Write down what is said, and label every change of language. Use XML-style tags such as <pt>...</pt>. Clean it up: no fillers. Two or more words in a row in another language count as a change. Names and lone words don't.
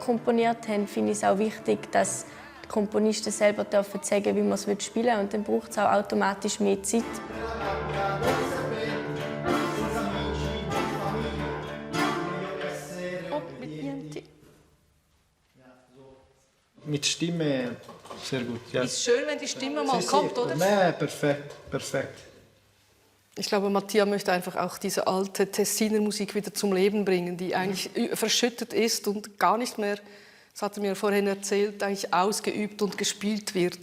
<de>komponiert haben, finde ich es auch wichtig, dass die Komponisten selber sagen dürfen, wie man es spielen will. Und dann braucht es auch automatisch mehr Zeit.</de> <it>vita del serpente, senza amici né famiglia, meglio essere obbedienti.</it> <de>Mit Stimme sehr gut. Ja. Ist schön, wenn die Stimme mal Sie, kommt, oder? Nee, perfekt, perfekt. Ich glaube, Mattia möchte einfach auch diese alte Tessiner Musik wieder zum Leben bringen, die eigentlich verschüttet ist und gar nicht mehr, das hat er mir vorhin erzählt, eigentlich ausgeübt und gespielt wird.</de>